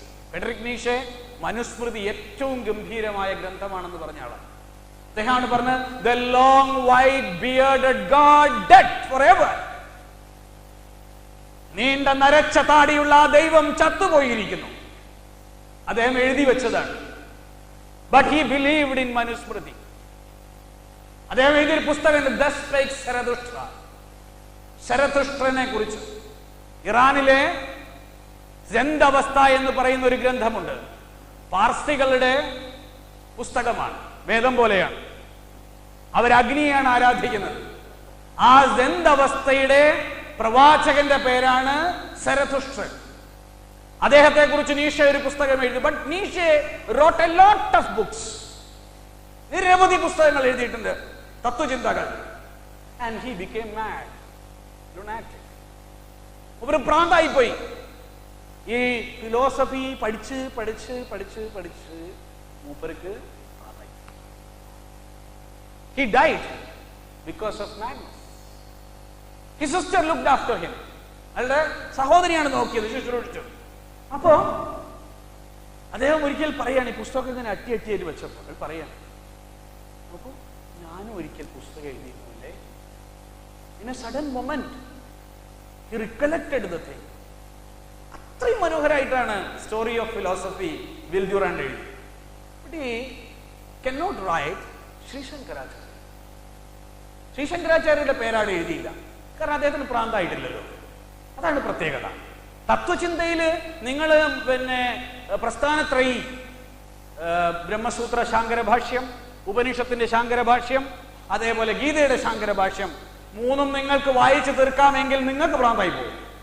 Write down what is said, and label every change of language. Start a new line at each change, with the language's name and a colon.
Malayalam: Federico നീഷെ മനുസ്മൃതി ഏറ്റവും ഗംഭീരമായ ഗ്രന്ഥമാണെന്ന് പറഞ്ഞ ആളാണ്. അദ്ദേഹമാണ് പറഞ്ഞത്,
English: the long white bearded God dead forever.
Malayalam: നീണ്ട നരച്ച താടിയുള്ള ആ ദൈവം ചത്തുപോയിരിക്കുന്നു. അദ്ദേഹം എഴുതി വെച്ചതാണ്.
English: But he believed in Manusmriti.
Malayalam: അദ്ദേഹം എഴുതിയൊരു പുസ്തകമുണ്ട്, Thus Spake Zarathustra. ശരതുഷ്ട്രനെ കുറിച്ച്. ഇറാനിലെ സെന്ത് അവസ്ഥ എന്ന് പറയുന്ന ഒരു ഗ്രന്ഥമുണ്ട്. പാർസികളുടെ പുസ്തകമാണ്, വേദം പോലെയാണ്. അവർ അഗ്നിയാണ് ആരാധിക്കുന്നത്. ആ സെന്ത് അവസ്ഥയുടെ പ്രവാചകന്റെ പേരാണ് സരതുഷ്ട്രൻ. അദ്ദേഹത്തെ കുറിച്ച് നീഷെ ഒരു പുസ്തകം എഴുതി.
English: But Nietzsche wrote a lot of books.
Malayalam: നിരവധി പുസ്തകങ്ങൾ എഴുതിയിട്ടുണ്ട്, തത്വചിന്തകൾ.
English: And he became mad, lunatic.
Malayalam: ഒരു ഭ്രാന്തായി പോയി. ഈ ഫിലോസഫി പഠിച്ച് പഠിച്ച് പഠിച്ച് പഠിച്ച് മൂപ്പർക്ക് ഭ്രാന്തായി.
English: He died because of madness. His sister looked after him.
Malayalam: അയാളുടെ സഹോദരിയാണ് നോക്കിയത്, ശുശ്രൂഷിച്ചത്. അപ്പോ അദ്ദേഹം ഒരിക്കൽ പറയാണ്, ഈ പുസ്തകം ഇങ്ങനെ അട്ടിയായിട്ട് വെച്ചപ്പോൾ പറയാണ്, അപ്പോ ഞാനും ഒരിക്കൽ പുസ്തകം എഴുതിയിരുന്നില്ലേ.
English: In a sudden moment he recollected the thing.
Malayalam: അത്രയും മനോഹരമായിട്ടാണ് story of philosophy will Durand എഴുതി.
English: But he cannot write Sree Sankaracharya.
Malayalam: ശ്രീശങ്കരാചാര്യരുടെ പേരാണ് എഴുതിയില്ല, കാരണം അദ്ദേഹത്തിന് പ്രാന്തായിട്ടില്ലല്ലോ. അതാണ് പ്രത്യേകത. തത്വചിന്തയില് നിങ്ങൾ പ്രസ്ഥാനത്രയി, ബ്രഹ്മസൂത്ര ശാങ്കരഭാഷ്യം, ഉപനിഷത്തിന്റെ ശാങ്കരഭാഷ്യം, അതേപോലെ ഗീതയുടെ ശാങ്കരഭാഷ്യം, മൂന്നും നിങ്ങൾക്ക് വായിച്ചു തീർക്കാമെങ്കിൽ നിങ്ങൾക്ക് ഭ്രാന്തായി പോകും.